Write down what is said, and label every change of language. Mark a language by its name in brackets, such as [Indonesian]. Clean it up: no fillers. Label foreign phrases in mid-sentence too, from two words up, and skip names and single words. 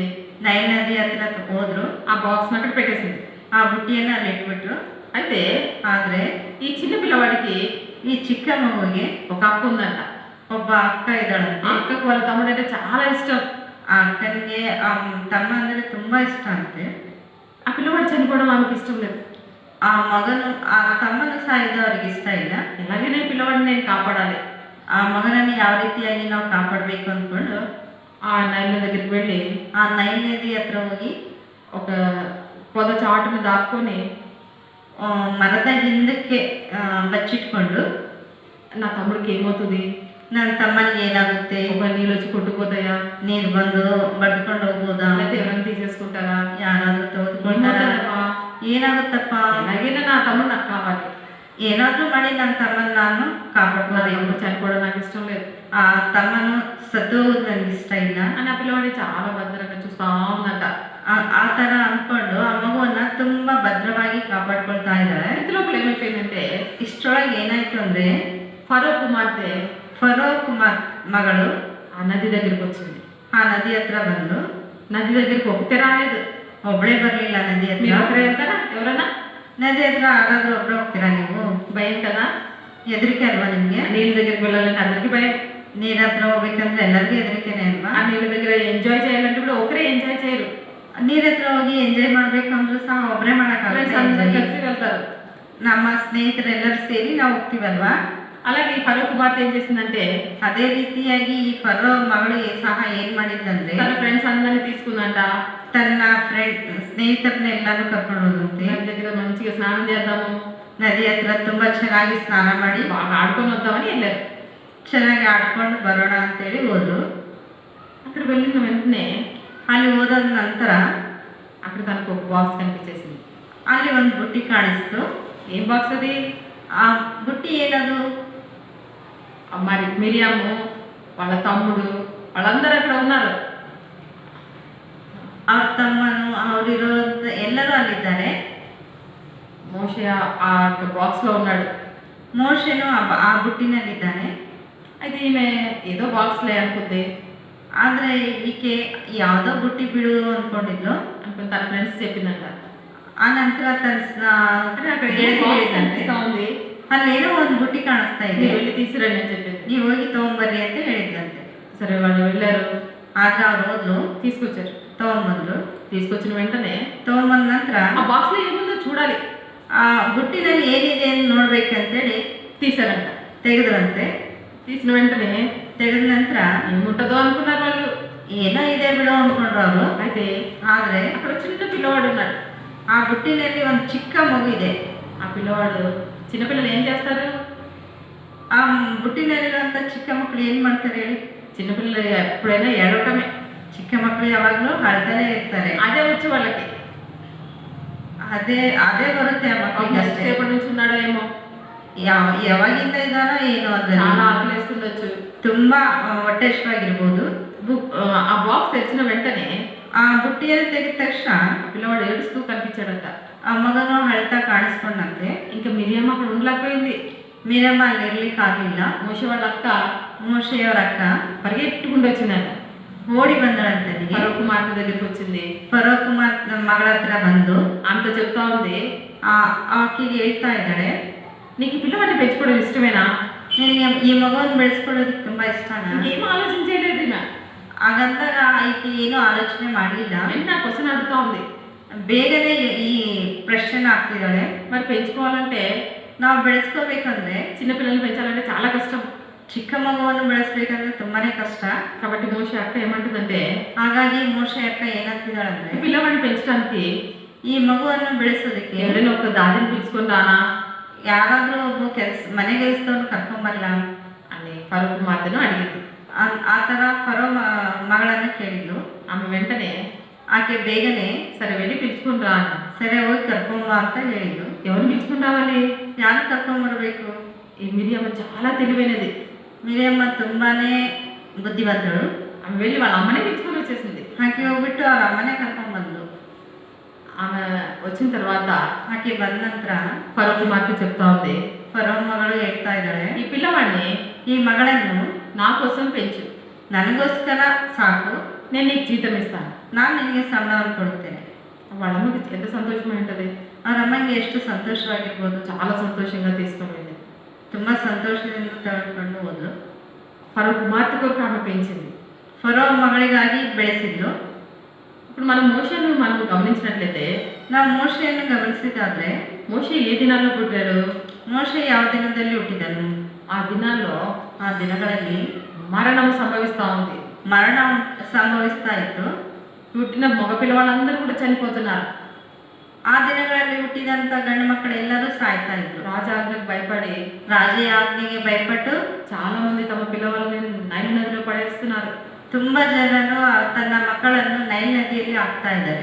[Kannada] ನೈಲ್ ನದಿ ಹತ್ರ ಹೋದ್ರು. [Telugu] ఆ బాక్స్ అక్కడ పెట్టేసింది. [Kannada] ಆ ಬುಟ್ಟಿಯನ್ನು ಅಲ್ಲಿ ಇಟ್ಬಿಟ್ರು. [Telugu] అయితే [Kannada] ಆದ್ರೆ [Telugu] ఈ చిన్న పిల్లవాడికి [Kannada] ಈ ಚಿಕ್ಕ ಮಗುವಿಗೆ [Telugu] ఒక అక్క ఉందంట. [Kannada] ಒಬ್ಬ ಅಕ್ಕ ಇದ್ದಾಳಂತೆ. [Telugu] ఆ అక్కకు వాళ్ళ తమ్ముడు అంటే చాలా ఇష్టం. [Kannada] ಆ ಅಕ್ಕನಿಗೆ ಆ ತಮ್ಮ ಅಂದ್ರೆ ತುಂಬಾ ಇಷ್ಟ ಅಂತೆ. [Telugu] ఆ పిల్లవాడు చనిపోవడం ఆమెకి ఇష్టం లేదు. [Kannada] ಆ ಮಗನು ಆ ತಮ್ಮನು ಸಾಯಿದ್ದು ಅವ್ರಿಗೆ ಇಷ್ಟ ಇಲ್ಲ. [Telugu] ఎలాగైనా ఈ పిల్లవాడిని నేను కాపాడాలి. [Kannada] ಆ ಮಗನನ್ನು ಯಾವ ರೀತಿಯಾಗಿ ನಾವು ಕಾಪಾಡಬೇಕು ಅಂದ್ಕೊಂಡು [Telugu] ఆ నైల్ దగ్గరికి వెళ్ళి [Kannada] ಆ ನೈಲ್ ನದಿ ಹತ್ರ ಹೋಗಿ [Telugu] ఒక పొద చాటుని దాక్కుని [Kannada] ಮರದ ಹಿಂದಕ್ಕೆ ಬಚ್ಚಿಟ್ಕೊಂಡು [Telugu] నా తమ్ముడికి ఏమవుతుంది, [Kannada] ನನ್ನ ತಮ್ಮನಿಗೆ ಏನಾಗುತ್ತೆ, [Telugu] మొబైల్ నీళ్ళు వచ్చి కొట్టుకుపోతాయా, [Kannada] ನೀರು ಬಂದು ಬಡ್ಕೊಂಡು ಹೋಗ್ಬೋದಾ, [Telugu] లేకపోతే ఎవరైనా తీసేసుకుంటారా, [Kannada] ಯಾರಾದ್ರೂ ತೆಗೆದುಕೊಳ್ತಾರ, ಏನಾಗುತ್ತಪ್ಪ, [Telugu] ఎలాగైనా నా తమ్ముడు నాకు కావాలి, [Kannada] ಏನಾದ್ರೂ ಮಾಡಿ ನನ್ನ ತಮ್ಮನ ನಾನು ಕಾಪಾಡ್ಬೋದು. [Telugu] ఎప్పుడు చనిపోవడం నాకు ఇష్టం లేదు [Kannada] ಆ ತಮ್ಮನು ಸತ್ತೋಗೋದು ನನಗೆ ಇಷ್ಟ ಇಲ್ಲ [Telugu] అని ఆ పిల్లవాడిని చాలా భద్రంగా చూస్తా ఉందంట. [Kannada] ಆ ಥರ ಅಂದ್ಕೊಂಡು ಆ ಮಗುವನ್ನ ತುಂಬಾ ಭದ್ರವಾಗಿ ಕಾಪಾಡ್ಕೊಳ್ತಾ ಇದ್ದಾಳೆ. [Telugu] ఇంతలోపల ఏమైపోయిందంటే [Kannada] ಇಷ್ಟರೊಳಗೆ ಏನಾಯ್ತು ಅಂದ್ರೆ [Telugu] ఫరో కుమార్తె [Kannada] ಫರೋ ಕುಮಾರ್ ಮಗಳು [Telugu] ఆ నది దగ్గరికి వచ్చింది. [Kannada] ಆ ನದಿ ಹತ್ರ ಬಂದು, [Telugu] నది దగ్గరికి ఒకటే రాలేదు, [Kannada] ಒಬ್ಳೆ ಬರ್ಲಿಲ್ಲ ನದಿ [Telugu] మీరు [Kannada] ಹತ್ರ. [Telugu] ఒకరే వెళ్తారా, ఎవరైనా [Kannada] ನದಿ ಹತ್ರ ಯಾರಾದ್ರೂ ಒಬ್ಳೆ ಹೋಗ್ತೀರಾ ನೀವು? [Telugu] భయం కదా, [Kannada] ಹೆದರಿಕೆ ಅಲ್ವಾ ನಿಮ್ಗೆ? [Telugu] నీళ్ళ దగ్గరికి వెళ్ళాలంటే అందరికీ భయం, [Kannada] ನೀರ್ ಹತ್ರ ಹೋಗ್ಬೇಕಂದ್ರೆ ಎಲ್ಲರಿಗೂ ಹೆದರಿಕೆನೆ ಅಲ್ವಾ? [Telugu] ఆ నీళ్ళ దగ్గర ఎంజాయ్ చేయాలంటే కూడా ఒకరే ఎంజాయ్ చేయరు, [Kannada] ನೀರ್ ಹತ್ರ ಹೋಗಿ ಎಂಜಾಯ್ ಮಾಡ್ಬೇಕು ಅಂದ್ರೂ ಸಹ ಒಬ್ರೇ [Telugu] ఫ్రెండ్స్ అందరూ [Kannada] ಮಾಡಕ್ಕಾಗಲ್ಲ. [Telugu] కలిసి వెళ్తారు. [Kannada] ನಮ್ಮ ಸ್ನೇಹಿತರೆಲ್ಲರೂ ಸೇರಿ ನಾವು ಹೋಗ್ತೀವಲ್ವಾ? [Telugu] అలాగే ఈ ఫరో కుమార్తె ఏం చేసిందంటే [Kannada] ಅದೇ ರೀತಿಯಾಗಿ ಈ ಫರೋ ಮಗಳು ಸಹ ಏನ್ ಮಾಡಿದ್ದಂದ್ರೆ [Telugu] తన ఫ్రెండ్స్ అందరినీ తీసుకుందంట, [Kannada] ತನ್ನ ಸ್ನೇಹಿತರನ್ನೆಲ್ಲಾನು ಕರ್ಕೊಂಡು ಹೋದಂತೆ. [Telugu] నది దగ్గర మంచిగా స్నానం చేద్దాము, [Kannada] ನದಿ ಹತ್ರ ತುಂಬಾ ಚೆನ್ನಾಗಿ ಸ್ನಾನ ಮಾಡಿ [Telugu] బాగా ఆడుకొని వద్దామని వెళ్ళారు. [Kannada] ಚೆನ್ನಾಗಿ ಆಡ್ಕೊಂಡು ಬರೋಣ ಅಂತೇಳಿ ಹೋದ್ರು. [Telugu] అక్కడ వెళ్ళిన వెంటనే [Kannada] ಅಲ್ಲಿ ಹೋದ ನಂತರ [Telugu] అక్కడ తనకు ఒక బాక్స్ కనిపించేసింది. [Kannada] ಅಲ್ಲಿ ಒಂದು ಬುಟ್ಟಿ ಕಾಣಿಸ್ತು. [Telugu] ఏం బాక్స్ అది? [Kannada] ಆ ಬುಟ್ಟಿ ಏನದು? [Telugu] మరి మిరియాము వాళ్ళ తమ్ముడు వాళ్ళందరూ అక్కడ ఉన్నారు. [Kannada] ಅವ್ರ ತಮ್ಮನು ಅವರಿರೋ ಎಲ್ಲರೂ ಅಲ್ಲಿದ್ದಾರೆ. [Telugu] మోషే ఆ బాక్స్ లో ఉన్నాడు. [Kannada] ಮೋಶೆನು ಆ ಬುಟ್ಟಿನಲ್ಲಿದ್ದಾನೆ. [Telugu] అయితే ఈమె ఏదో బాక్స్ లే అనుకుంది, [Kannada] ಆದ್ರೆ ಈಕೆ ಯಾವುದೋ ಬುಟ್ಟಿ ಬಿಡು ಅನ್ಕೊಂಡಿದ್ಲು. [Telugu] అనుకుని తన ఫ్రెండ్స్ చెప్పిందంట. [Kannada] ಆ ನಂತರ [Telugu] అక్కడ కనిపిస్తా ఉంది, [Kannada] ಅಲ್ಲೇನೋ ಒಂದು ಬುಟ್ಟಿ ಕಾಣಿಸ್ತಾ ಇದೆ, [Telugu] మీరు వెళ్ళి తీసుకురండి అని చెప్పింది. [Kannada] ನೀವು ಹೋಗಿ ತಗೊಂಬರ್ರಿ ಅಂತ ಹೇಳಿದ್ರಂತೆ. [Telugu] సరే వాళ్ళు వెళ్ళారు, [Kannada] ಆದ್ರೆ ಅವ್ರು ಹೋದ್ಲು, [Telugu] తీసుకొచ్చారు. [Kannada] ತಗೊಂಬಂದ್ರು. [Telugu] తీసుకొచ్చిన వెంటనే [Kannada] ತಗೊಂಬಂದ ನಂತರ [Telugu] ఆ బాక్స్ లో ఏముందో చూడాలి, [Kannada] ಆ ಬುಟ್ಟಿನಲ್ಲಿ ಏನಿದೆ ಅಂತ ನೋಡ್ಬೇಕಂತೇಳಿ [Telugu] తీసారంట. [Kannada] ತೆಗೆದ್ರಂತೆ. [Telugu] తీసిన వెంటనే [Kannada] ತೆಗೆದ ನಂತರ [Telugu] ఏముంటుందో అనుకున్నారు వాళ్ళు. [Kannada] ಏನೋ ಇದೆ ಬಿಡು ಅನ್ಕೊಂಡ್ರು ಅವರು. [Telugu] అయితే [Kannada] ಆದ್ರೆ [Telugu] అక్కడ చిన్న పిల్లవాడు ఉన్నాడు. [Kannada] ಆ ಬುಟ್ಟಿನಲ್ಲಿ ಒಂದು ಚಿಕ್ಕ ಮಗು ಇದೆ. [Telugu] ఆ పిల్లవాడు, చిన్నపిల్లలు ఏం చేస్తారు, [Kannada] ಆ ಬುಟ್ಟಿನಲ್ಲಿರುವಂತ ಚಿಕ್ಕ ಮಕ್ಕಳು ಏನ್ ಮಾಡ್ತಾರೆ ಹೇಳಿ? [Telugu] చిన్నపిల్లలు ఎప్పుడైనా ఏడవటమే, [Kannada] ಚಿಕ್ಕ ಮಕ್ಕಳು ಯಾವಾಗ್ಲೂ ಅಳ್ತಾನೆ ಇರ್ತಾರೆ. [Telugu] అదే వచ్చి వాళ్ళకి [Kannada] ಅದೇ ಅದೇ ಬರುತ್ತೆ ಆ ಮಕ್ಕಳಿಗೆ ಅಷ್ಟೇ. [Telugu] ఎంతసేపటి నుంచి ఉన్నాడో ఏమో, [Kannada] ಯಾವಾಗಿಂದ ಇದ್ದಾನೋ ಏನೋ [Telugu] చాలా [Kannada] ಅದ್ರಲ್ಲಿ [Telugu] ఆకలేస్తుండొచ్చు. [Kannada] ತುಂಬಾ ಹೊಟ್ಟೆ ಹಸಿವಾಗಿರ್ಬೋದು. [Telugu] ఆ బాక్స్ తెచ్చిన వెంటనే [Kannada] ಆ ಬುಟ್ಟಿಯನ್ನು ತೆಗೆದ ತಕ್ಷಣ [Telugu] ఆ పిల్లవాడు ఏడుస్తూ కనిపించాడంట. [Kannada] ಆ ಮಗನು ಅಳ್ತಾ ಕಾಣಿಸ್ಕೊಂಡಂತೆ. [Telugu] ఇంకా మిరియామ అక్కడ ఉండలేకపోయింది. [Kannada] ಮೀರಮ್ಮ ಅಲ್ಲಿ ಇರ್ಲಿಕ್ಕೆ ಆಗ್ಲಿಲ್ಲ. [Telugu] మోషే వాళ్ళ అక్క [Kannada] ಮೋಶೆಯವರ ಅಕ್ಕ [Telugu] పరిగెట్టుకుంటూ వచ్చిందంట. [Kannada] ಓಡಿ ಬಂದಳಂತೆ ಅಲ್ಲಿಗೆ. [Telugu] ఫరో కుమార్తె దగ్గరికి వచ్చింది. [Kannada] ಫರೋ ಕುಮಾರ್ ನಮ್ಮ ಮಗಳ ಹತ್ರ ಬಂದು [Telugu] ఆమెతో చెప్తా ఉంది, [Kannada] ಆಕೆಗೆ ಹೇಳ್ತಾ ಇದ್ದಾಳೆ, [Telugu] నీకు ఈ పిల్లవాడిని పెంచుకోవడం ఇష్టమేనా? [Kannada] ನಿನಗೆ ಈ ಮಗುವನ್ನು ಬೆಳೆಸ್ಕೊಳ್ಳೋದಕ್ಕೆ ತುಂಬಾ ಇಷ್ಟನಾ? [Telugu] ఏం ఆలోచించలేదు ఈమె. [Kannada] ಹಾಗಂದಾಗ ಈಕೆ ಏನೂ ಆಲೋಚನೆ ಮಾಡಲಿಲ್ಲ. [Telugu] వెంటనే ఆ క్వశ్చన్ అడుగుతా ఉంది, [Kannada] ಬೇಗನೆ ಈ ಪ್ರಶ್ನೆ ಆಗ್ತಿದ್ದಾಳೆ. [Telugu] మరి పెంచుకోవాలంటే, [Kannada] ನಾವು ಬೆಳೆಸ್ಕೋಬೇಕಂದ್ರೆ, [Telugu] చిన్నపిల్లల్ని పెంచాలంటే చాలా కష్టం. [Kannada] ಚಿಕ್ಕ ಮಗುವನ್ನು ಬೆಳೆಸ್ಬೇಕಂದ್ರೆ ತುಂಬಾನೇ ಕಷ್ಟ. [Telugu] కాబట్టి మోషే అక్క ఏమంటుందంటే, [Kannada] ಹಾಗಾಗಿ ಮೋಶೆ ಅಕ್ಕ ಏನಂತಿದ್ದಾಳಂದ್ರೆ, [Telugu] ఈ పిల్లవాడిని పెంచడానికి [Kannada] ಈ ಮಗುವನ್ನು ಬೆಳೆಸೋದಕ್ಕೆ [Telugu] ఎవరైనా ఒక దారిని పిలుచుకొని రానా [Kannada] ಯಾರಾದ್ರೂ ಒಬ್ಬ ಮನೆ ಕೆಲಸದವ್ರು ಕರ್ಕೊಂಬರಲ್ಲ [Telugu] అని ఫరో కుమార్తెను అడిగింది. [Kannada] ಆ ಥರ ಫರೋ ಮಗಳನ್ನು ಕೇಳಿದ್ಲು. [Telugu] ఆమె వెంటనే [Kannada] ಆಕೆ ಬೇಗನೆ [Telugu] సరే వెళ్ళి పిలుచుకొని రా అని. [Kannada] ಸರಿ ಹೋಗಿ ಕರ್ಕೊಂಬ ಅಂತ ಹೇಳಿದ್ಲು. [Telugu] ఎవరిని పిలుచుకొని రావాలి? [Kannada] ಯಾರು ಕರ್ಕೊಂಬರ್ಬೇಕು? [Telugu] ఈ మిరియామ చాలా తెలివైనది. [Kannada] ಮಿರಿಯಮ್ಮ ತುಂಬಾನೇ ಬುದ್ಧಿವಂತಳು. [Telugu] ఆమె వెళ్ళి వాళ్ళ అమ్మనే పిలుచుకొని వచ్చేసింది. [Kannada] ಆಕೆ ಹೋಗ್ಬಿಟ್ಟು ಅವ್ರ ಅಮ್ಮನೇ ಕರ್ಕೊಂಡ್ಬಂದ್ಲು. [Telugu] ఆమె వచ్చిన తర్వాత [Kannada] ಆಕೆ ಬಂದ ನಂತರ [Telugu] ఫరో కుమార్తె చెప్తా ఉంది, [Kannada] ಫರೋ ಮಗಳು ಹೇಳ್ತಾ ಇದ್ದಾಳೆ, [Telugu] ఈ పిల్లవాడిని [Kannada] ಈ ಮಗಳನ್ನು [Telugu] నా కోసం పెంచు, [Kannada] ನನಗೋಸ್ಕರ ಸಾಕು, [Telugu] నేను నీకు జీతం ఇస్తాను. [Kannada] ನಾನು ನಿನಗೆ ಸಂಬಳವನ್ನು ಕೊಡುತ್ತೇನೆ. [Telugu] వాళ్ళ అమ్మకి ఎంత సంతోషమై ఉంటుంది. [Kannada] ಅವ್ರ ಅಮ್ಮಂಗೆ ಎಷ್ಟು ಸಂತೋಷವಾಗಿರ್ಬೋದು. [Telugu] చాలా సంతోషంగా తీసుకొని వెళ్ళింది. [Kannada] ತುಂಬಾ ಸಂತೋಷದಿಂದ ತಗೊಂಡು ಹೋದ್ಲು. [Telugu] ఫరో కుమార్తె కొరకు ఆమె పెంచింది. [Kannada] ಫರೋ ಮಗಳಿಗಾಗಿ ಬೆಳೆಸಿದ್ಲು. [Telugu] ఇప్పుడు మనం మోషేను మనం గమనించినట్లయితే, [Kannada] ನಾವು ಮೋಶೆಯನ್ನು ಗಮನಿಸಿದಾದ್ರೆ, [Telugu] మోషే ఏ దినాల్లో పుట్టాడు? [Kannada] ಮೋಶೆ ಯಾವ ದಿನದಲ್ಲಿ ಹುಟ್ಟಿದನು? [Telugu] ఆ దినాల్లో [Kannada] ಆ ದಿನಗಳಲ್ಲಿ [Telugu] మరణం సంభవిస్తూ ఉంది. [Kannada] ಮರಣ ಸಂಭವಿಸ್ತಾ ಇತ್ತು. [Telugu] పుట్టిన మగ పిల్లవాళ్ళందరూ కూడా చనిపోతున్నారు. [Kannada] ಆ ದಿನಗಳಲ್ಲಿ ಹುಟ್ಟಿದಂತ ಗಂಡು ಮಕ್ಕಳೆಲ್ಲರೂ ಸಾಯ್ತಾ ಇದ್ರು. [Telugu] రాజాజ్ఞకు భయపడి [Kannada] ರಾಜ ಆಜ್ಞೆಗೆ ಭಯಪಟ್ಟು [Telugu] చాలా మంది తమ పిల్లవాళ్ళని నైల్ నదిలో పడేస్తున్నారు. [Kannada] ತುಂಬಾ ಜನರು ತನ್ನ ಮಕ್ಕಳನ್ನು ನೈಲ್ ನದಿಯಲ್ಲಿ ಹಾಕ್ತಾ ಇದ್ದಾರೆ.